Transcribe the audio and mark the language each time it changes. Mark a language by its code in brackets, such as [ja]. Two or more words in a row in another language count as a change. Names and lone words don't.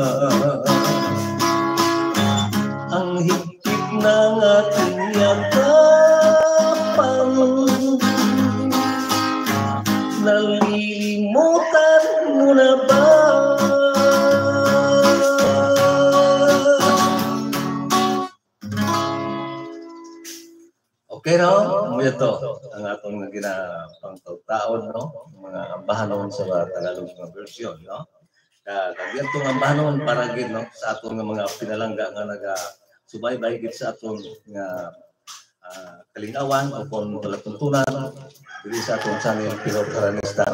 [tl] Ang higpit ng ating yakapan, nalilimutan mo na ba? [hil] Okay, no? Ito ang atong ginapangtaon, no? Mga ambahanon sa Tagalog nga version, no? Kagyan itong ambahanon para gid, no? Sa atong mga pinalangga nga subaybay gid sa atong nga kalingawan o kung palatuntunan dili sa atong channel Pinoy Karanista, no?